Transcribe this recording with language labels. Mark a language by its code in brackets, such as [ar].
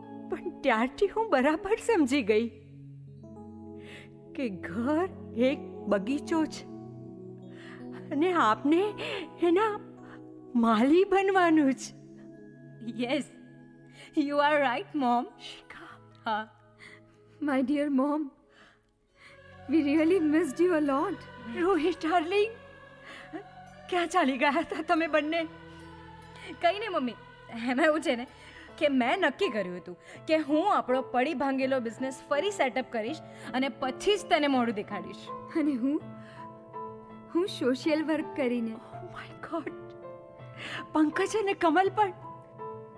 [gu] પણ ત્યારથી હું બરાબર સમજી ગઈ કે ઘર એક બગીચો છે અને આપને એના માલી બનવાનું છે. [en] Yes, you are right mom. [gu] હા, [en] my dear mom, we really missed you a lot. [gu] Rohit darling, ક્યાં ચાલી ગયા હતા તમે બંને? કંઈ નહીં મમ્મી, એમાં એવું છે ને કે મેં નક્કી કર્યું હતું કે હું આપણો પડી ભાંગેલો બિઝનેસ ફરી સેટઅપ કરીશ અને પછી જ તને મોઢું દેખાડીશ. અને હું સોશિયલ વર્ક કરીને. [en] oh my god, [gu] પંકજ અને કમલ પણ.